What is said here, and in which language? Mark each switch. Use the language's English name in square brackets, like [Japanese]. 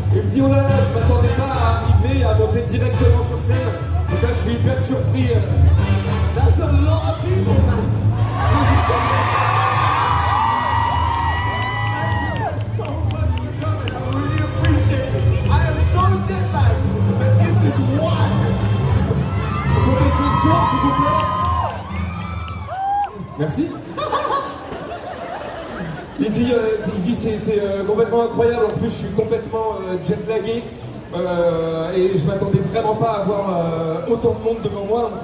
[French] dit oh là là, je m'attendais pas à arriver, à monter directement sur scène. Donc là, je suis hyper surpris. [English] That's a lot of people, man. Thank you guys so much for coming. I really appreciate it. I am so jet lagged, but this is why. [French] On peut baisser le son, s'il vous plaît. Merci. Il dit c'est complètement incroyable. En plus, je suis complètement jet-lagué et je m'attendais vraiment pas à avoir autant de monde devant moi.